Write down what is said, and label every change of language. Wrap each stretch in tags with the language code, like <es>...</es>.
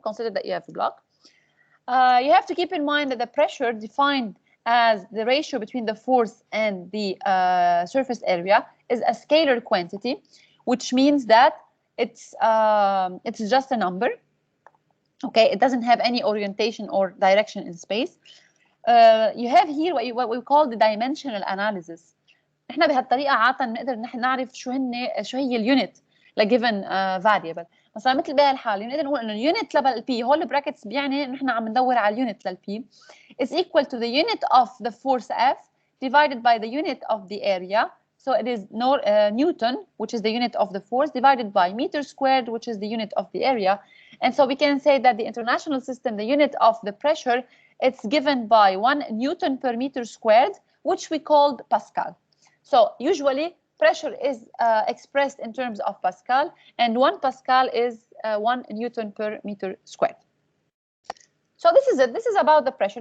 <en>Consider that you have a block. You have to keep in mind that the pressure defined as the ratio between the force and the surface area is a scalar quantity, which means that it's just a number. Okay, it doesn't have any orientation or direction in space. You have here what we call the dimensional analysis.</en> <ar>احنا بهالطريقه عاده نقدر نعرف شو هي اليونت لجيفن variable. مثلا مثل بهالحاله نقدر نقول انه اليونت للبي هول البراكتس بيعني انه نحن عم ندور على اليونت للبي</ar> <en>is equal to the unit of the force F divided by the unit of the area. So it is Newton, which is the unit of the force, divided by meter squared, which is the unit of the area. And so we can say that the international system, the unit of the pressure, it's given by 1 Newton per meter squared, which we called Pascal. So usually pressure is expressed in terms of Pascal, and 1 Pascal is 1 Newton per meter squared. So this is it. This is about the pressure.</en>